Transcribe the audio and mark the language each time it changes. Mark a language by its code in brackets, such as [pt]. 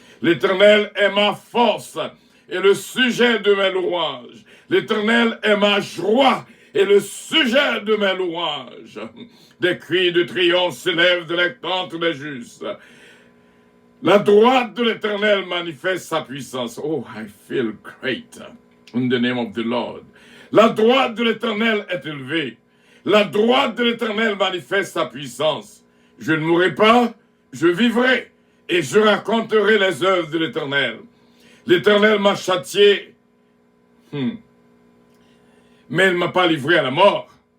[fr] L'Éternel est ma force et le sujet de mes louanges. L'Éternel est ma joie et le sujet de mes louanges. Des cris de triomphe s'élèvent de la tente des justes. La droite de l'Éternel manifeste sa puissance. [en] Oh, I feel great in the name of the Lord. [fr] La droite de l'Éternel est élevée. La droite de l'Éternel manifeste sa puissance. Je ne mourrai pas, je vivrai, et je raconterai les œuvres de l'Éternel. L'Éternel m'a châtié, mais il ne m'a pas livré à la mort.